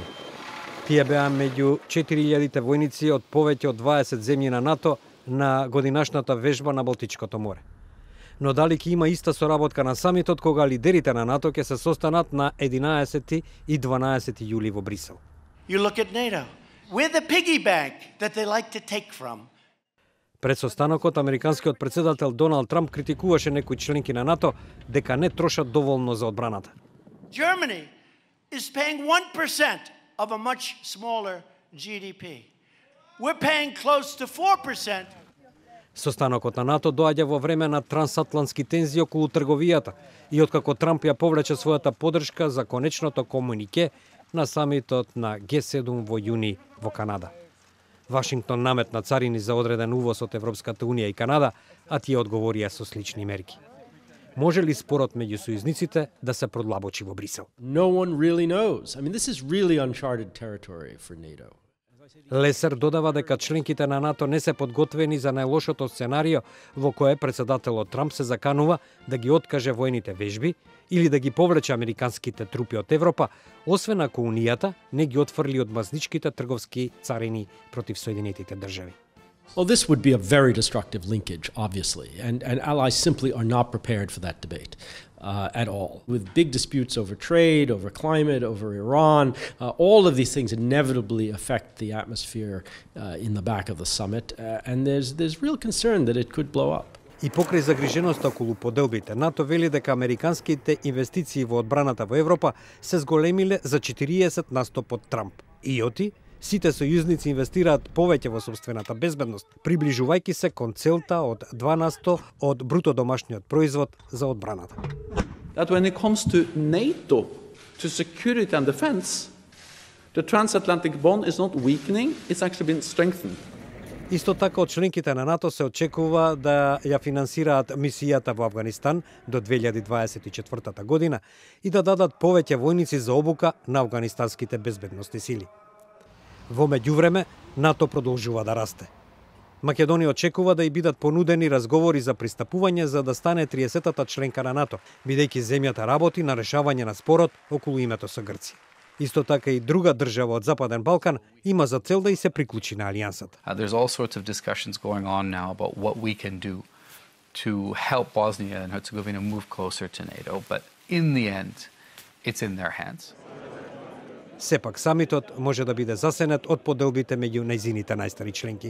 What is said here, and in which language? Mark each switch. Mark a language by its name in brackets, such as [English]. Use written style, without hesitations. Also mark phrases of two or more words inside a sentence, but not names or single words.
[Macedonian] Тие беа меѓу 4000 војници од повеќе од 20 земји на НАТО на годинашната вежба на Балтичкото море. Но дали ќе има иста соработка на самитот кога лидерите на НАТО ќе се состанат на 11 и 12 јули во Брисел? [English] You look at NATO. We're the piggy bank that they like to take from. [Macedonian] Пред состанокот, американскиот председател Доналд Трамп критикуваше некои членки на НАТО дека не трошат доволно за одбраната. [English] Germany is paying 1% of a much smaller GDP. We're paying close to 4%. [Macedonian] Состанокот на НАТО доаѓа во време на трансатлантски тензии околу трговијата и откако Трамп ја повлече својата поддршка за конечното комунике на самитот на Г7 во јуни во Канада. Вашингтон наметна царини за одреден увоз од Европската Унија и Канада, а тие одговорија со слични мерки. Може ли спорот меѓу сојузниците да се продлабочи во Брисел? [English] No one really knows. I mean, this is really uncharted territory for NATO. [Macedonian] Лесер додава дека членките на НАТО не се подготвени за најлошото сценарио во кое председателот Трамп се заканува да ги откаже војните вежби или да ги повлече американските трупи од Европа, освен ако Унијата не ги отфрли од мазничките трговски царини против Соединетите држави. [English] Well, this would be a very destructive linkage, obviously, and allies simply are not prepared for that debate at all. With big disputes over trade, over climate, over Iran, all of these things inevitably affect the atmosphere in the back of the summit, and there's real concern that it could blow up. [Macedonian] И покрај загриженоста околу поделбите, НАТО вели дека американските инвестиции во одбраната во Европа се зголемиле за 40% под Трамп. Иоти, сите сојузници инвестираат повеќе во сопствената безбедност, приближувајќи се кон целта од 2% од бруто домашниот производ за одбраната. [English] That when it comes to NATO, to security and defense, the transatlantic bond is not weakening, it's actually been strengthened. [Macedonian] Исто така од членките на НАТО се очекува да ја финансираат мисијата во Афганистан до 2024 година и да дадат повеќе војници за обука на афганистанските безбедносни сили. Во меѓувреме, НАТО продолжува да расте. Македонија очекува да и бидат понудени разговори за пристапување за да стане 30-та членка на НАТО, бидејќи земјата работи на решавање на спорот околу името со Грција. Исто така и друга држава од Западен Балкан има за цел да и се приклучи на алијансата. [English] There's all sorts of discussions going on now about what we can do to help Bosnia and Herzegovina move closer to NATO, but in the end, it's in their hands. [Macedonian] Сепак самитот може да биде засенет од поделбите меѓу нејзините најстари членки.